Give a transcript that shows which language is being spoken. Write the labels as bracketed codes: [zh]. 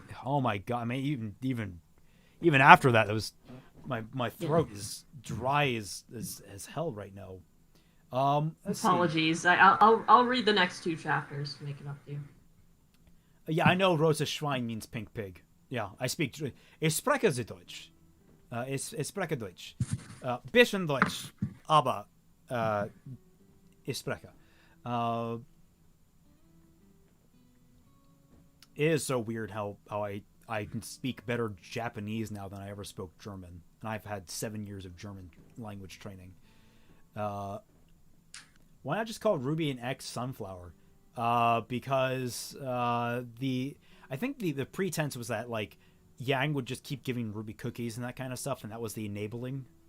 [en] Oh my god! I mean, even after that, it was my throat is dry as hell right now. Apologies. I'll read the next 2 chapters to make it up to you. Yeah, I know [de] Rosa Schwein [en] means pink pig. Yeah, I speak. [de] Ich spreche sie Deutsch. Ich spreche Deutsch. Bisschen Deutsch, aber ich spreche. [en] It is so weird how I can speak better Japanese now than I ever spoke German. And I've had 7 years of German language training. Why not just call Ruby an X Sunflower? Because I think the pretense was that like Yang would just keep giving Ruby cookies and that kind of stuff, and that was the enabling.